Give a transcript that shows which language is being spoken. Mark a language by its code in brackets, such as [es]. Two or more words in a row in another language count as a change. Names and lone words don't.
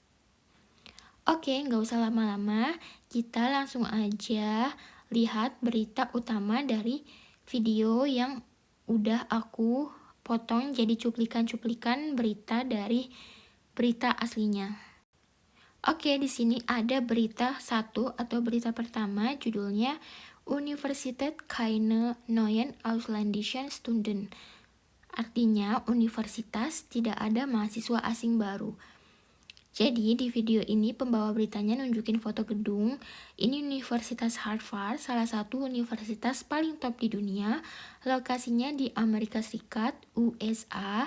[id] Oke, nggak usah lama-lama, kita langsung aja lihat berita utama dari video yang udah aku potong jadi cuplikan-cuplikan berita dari berita aslinya. Oke, di sini ada berita satu atau berita pertama, judulnya [de] Universität keine neuen ausländischen Studenten. [id] Artinya, universitas tidak ada mahasiswa asing baru. Jadi di video ini pembawa beritanya nunjukin foto gedung. Ini Universitas Harvard, salah satu universitas paling top di dunia. Lokasinya di Amerika Serikat, USA.